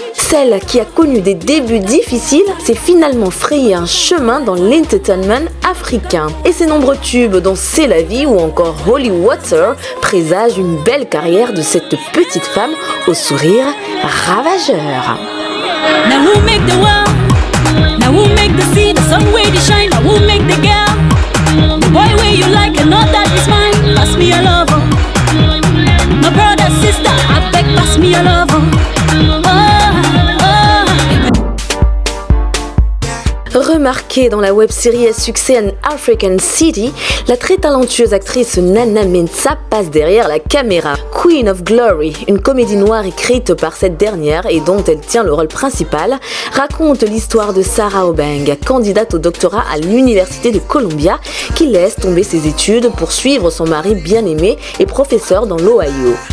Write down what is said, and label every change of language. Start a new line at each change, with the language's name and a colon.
French: Celle qui a connu des débuts difficiles s'est finalement frayé un chemin dans l'entertainment africain. Et ses nombreux tubes dont C'est la vie ou encore Holy Water présagent une belle carrière de cette petite femme au sourire ravageur.
English: Now who make the world? Now who make the sea, the sun where they shine? Now who make the girl? The boy where you like and all that is mine. Pass me a lover. My brother, sister, I beg, pass me a lover.
French: Remarquée dans la web-série à succès An African City, la très talentueuse actrice Nana Mensah passe derrière la caméra. Queen of Glory, une comédie noire écrite par cette dernière et dont elle tient le rôle principal, raconte l'histoire de Sarah Obeng, candidate au doctorat à l'Université de Columbia, qui laisse tomber ses études pour suivre son mari bien-aimé et professeur dans l'Ohio.